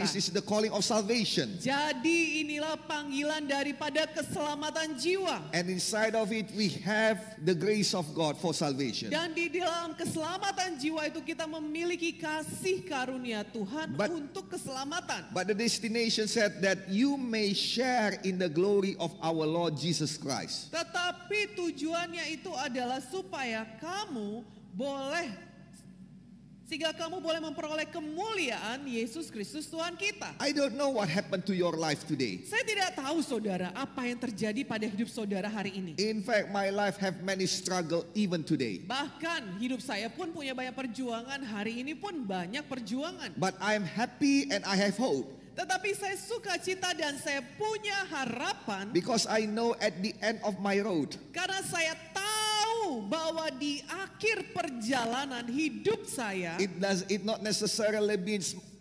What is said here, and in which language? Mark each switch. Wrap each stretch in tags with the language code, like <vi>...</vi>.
<en>this is the calling of salvation.</en> <id>Jadi inilah panggilan daripada keselamatan jiwa.</id> <en>And inside of it we have the grace of God for salvation.</en> <id>Dan di dalam keselamatan jiwa itu kita memiliki kasih karunia Tuhan untuk keselamatan.</id> <en>But the destination said that you may share in the glory of our Lord Jesus Christ.</en> <id>Tetapi tujuannya itu adalah supaya kamu boleh, sehingga kamu boleh memperoleh kemuliaan Yesus Kristus Tuhan kita.</id> <en>I don't know what happened to your life today.</en> <id>Saya tidak tahu saudara apa yang terjadi pada hidup saudara hari ini.</id> <en>In fact, my life have many struggle even today.</en> <id>Bahkan hidup saya pun punya banyak perjuangan, hari ini pun banyak perjuangan.</id> <en>But I am happy and I have hope</en> <id>Tetapi saya suka cita dan saya punya harapan</id> <en>because I know at the end of my road</en> <id>karena saya tahu bahwa di akhir perjalanan hidup saya</id> <en>it not necessarily means</en>